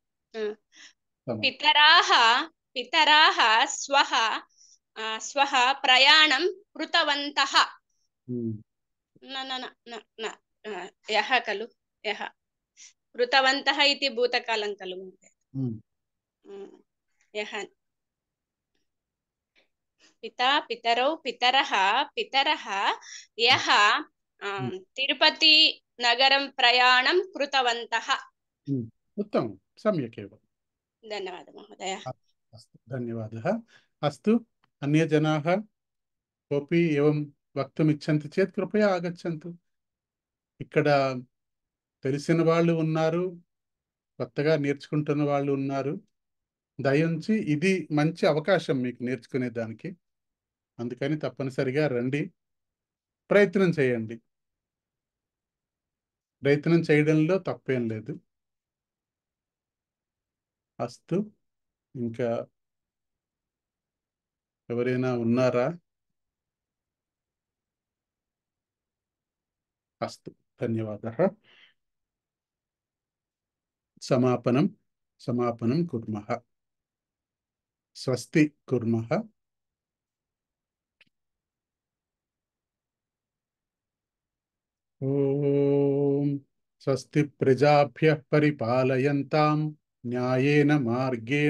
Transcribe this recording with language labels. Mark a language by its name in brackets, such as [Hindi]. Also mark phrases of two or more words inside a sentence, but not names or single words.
[Sanskrit] पितराः स्वः स्वः प्रयाणं कृतवन्तः न न न न न यः खलु यः कृतवन्तः इति भूतकालं खलु यः पिता पितरौ पितरः यः तिरुपति नगरं प्रयाणं कृतवन्तः उत्तमं सम्यक् एव धन्यवादः महोदय अस्तु धन्यवादः अस्तु अन्ये जनाः कोऽपि एवं वक्तुम् इच्छन्ति चेत् कृपया आगच्छन्तु [Telugu] ఇక్కడ తెలిసిన వాళ్ళు ఉన్నారు కొత్తగా నేర్చుకుంటున్న వాళ్ళు ఉన్నారు దయించి ఇది మంచి అవకాశం మీకు నేర్చుకునే దానికి అందుకని తప్పనిసరిగా రండి ప్రయత్నం చేయండి ప్రయత్నం చేయడంలో తప్పేం లేదు అస్తు ఇంకా ఎవరైనా ఉన్నారా [Sanskrit] అస్తు ధన్యవాదः समापनं कुर्मः स्वस्ति कुर्मः ॐ स्वस्ति प्रजाभ्यः परिपालयन्तां न्यायेन मार्गेण